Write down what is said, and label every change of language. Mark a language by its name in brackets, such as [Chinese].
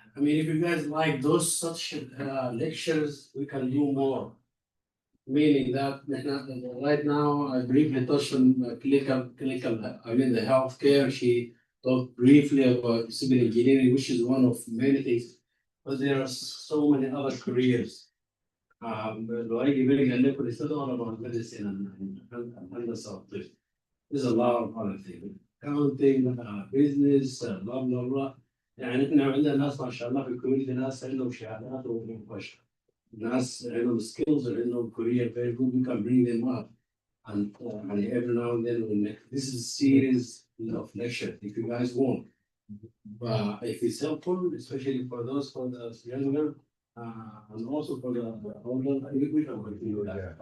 [English] I mean, if you guys like those such lectures, we can do more. Meaning that right now, I briefly touched on clinical. I mean, the healthcare. She talked briefly about civil engineering, which is one of many things. But there are so many other careers. [Arabic] لو هيجي بالي قال لكم استدعوا [English] about medicine [Arabic] and هندسة. [English] There's a lot of other things. Accounting, business, blah blah blah. [Arabic] يعني احنا عندنا ناس ما شاء الله في الكوميونتي، ناس عندهم شهادات ومباشرة. ناس عندهم [English] skills [Arabic] وعندهم [English] career very good. We can bring them up. And every now and then we'll make this is a series of lecture if you guys want. But if it's helpful, especially for those for the younger, and also for the older, we can continue that.